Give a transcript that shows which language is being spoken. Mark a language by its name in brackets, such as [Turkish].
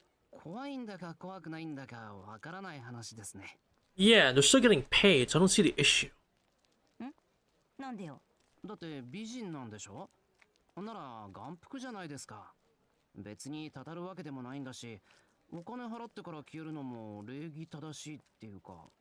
[Japanese] 怖いんだか怖くないんだかわからない話ですね。 [English] Yeah, they're still getting paid, so I don't see the issue. [Japanese] なんでよ。だって美人なんでしょ？なら眼福じゃないですか。別にたたるわけでもないんだし、お金払ってから消えるのも礼儀正しいっていうか。